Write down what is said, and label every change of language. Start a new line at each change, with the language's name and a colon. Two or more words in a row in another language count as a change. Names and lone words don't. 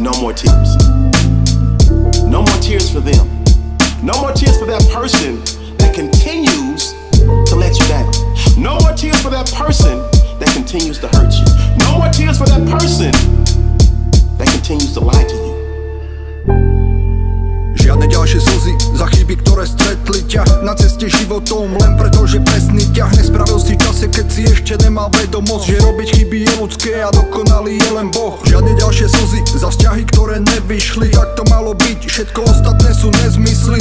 English: more tears. No more tears for them. No more tears for that person that continues to let you down. No more tears for that person that continues to hurt you. No more tears for that person that continues to lie to you.
Slovak: Žiadne ďalšie slzy za chyby, ktoré stretli ťa na ceste životom, len preto, že presný ťah nespravil si čase, keď si ešte nemal vedomosť, že robiť chyby je ľudské a dokonalý je len Boh. Žiadne ďalšie slzy za vzťahy, ktoré nevyšli, tak to malo byť, všetko ostatné sú nezmysly.